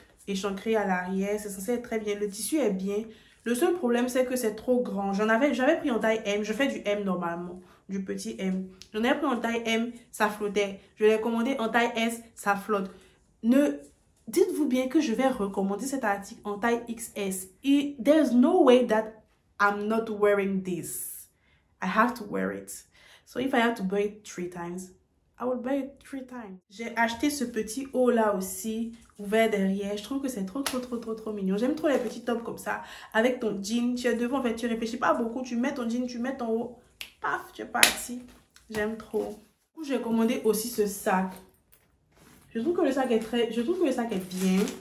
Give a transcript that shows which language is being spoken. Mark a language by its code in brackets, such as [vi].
[fr] Échancré à l'arrière, c'est censé être très bien. Le tissu est bien. Le seul problème, c'est que c'est trop grand. J'avais pris en taille M. Je fais du M normalement, du petit M. J'en ai pris en taille M, ça flottait. Je l'ai commandé en taille S, ça flotte. Dites-vous bien que je vais recommander cet article en taille XS. [en] Et there's no way that I'm not wearing this. I have to wear it. So if I have to buy it 3 times, I will buy it 3 times. [fr] J'ai acheté ce petit haut là aussi, ouvert derrière. Je trouve que c'est trop mignon. J'aime trop les petits tops comme ça. Avec ton jean, tu es devant, en fait, tu réfléchis pas beaucoup. Tu mets ton jean, tu mets ton haut. Paf, tu es parti. J'aime trop. Du coup, j'ai commandé aussi ce sac. Je trouve que le sac est bien.